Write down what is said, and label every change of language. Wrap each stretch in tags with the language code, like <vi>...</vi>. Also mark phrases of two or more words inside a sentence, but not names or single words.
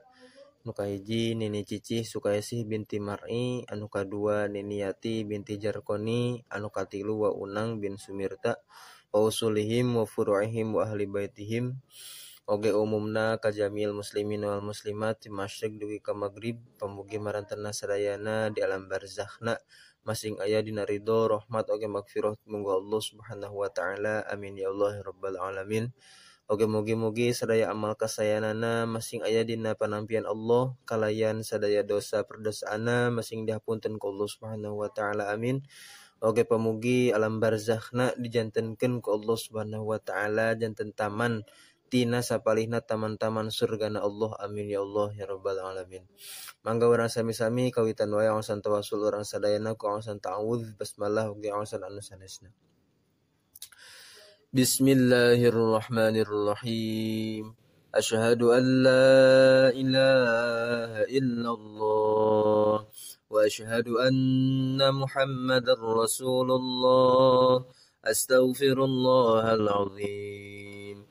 <su>Anu kahiji Nini Cici Sukaisih binti Mar'i, anu kadua Nini Yati binti Jarkoni, anu katilu wa Unang bin Sumirta,</su> <ar>وأصولهم وفروعهم وأهل بيتهم,</ar> <su>oge umumna ka</su> <ar>جميع المسلمين والمسلمات</ar> <su>di masyriq dugi ka maghrib, pamugi marantena sadayana di alam barzakhna masing aya dina ridho rahmat oge magfirah munggu</su> <ar>الله سبحانه وتعالى. آمين يا الله يا رب العالمين.</ar> <su>Oge mugi-mugi sadaya amal kasayanana masing aya dina panampian Allah, kalayan sadaya dosa perdosaana masing dihapunten ku</su> <ar>الله سبحانه وتعالى.</ar> <su>Amin. Oge pamugi alam barzakhna dijantenkeun ku</su> <ar>الله سبحانه وتعالى</ar> <su>janten taman tina sapalihna taman-taman surgana Allah.</su> <ar>آمين يا الله يا رب العالمين.</ar> <su>Mangga urang sami-sami kawitan wae awasan tawasul urang sadayana ku awasan ta'awudz basmalah oge awasan anu sanesna.</su> <ar>بسم الله الرحمن الرحيم. أشهد أن لا إله إلا الله وأشهد أن محمدا رسول الله. أستغفر الله العظيم.</ar>